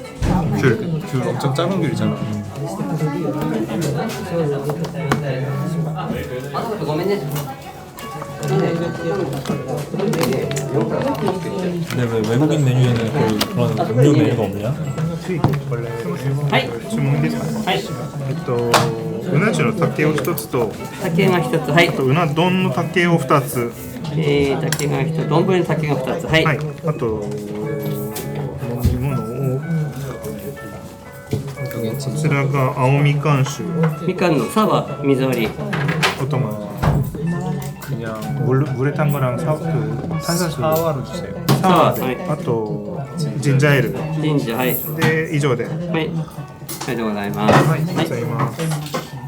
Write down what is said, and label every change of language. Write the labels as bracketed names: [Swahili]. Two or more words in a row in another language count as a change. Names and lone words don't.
[Korean] 귤 엄청 작은 귤이잖아. 근데 왜 외국인 메뉴에는 거의 그런 음료 메뉴가 없냐? [Japanese] 주문 ですか？うな重の竹を1つと、竹が一つ、はい。うな丼の竹を2つ、竹が一つ、丼の竹が二つ、はい。はい、あと飲み物を、こちらが青みかん酒、みかんのサワ水割り。 [Korean] 어떤 거? 그냥 물에 탄 거랑 탄산수 사와로 주세요. 사와, 네. [Japanese] あとジンジャーエールジンジャー、はい。で以上で、はい。ありがとうございます。はい、ありがとうございます。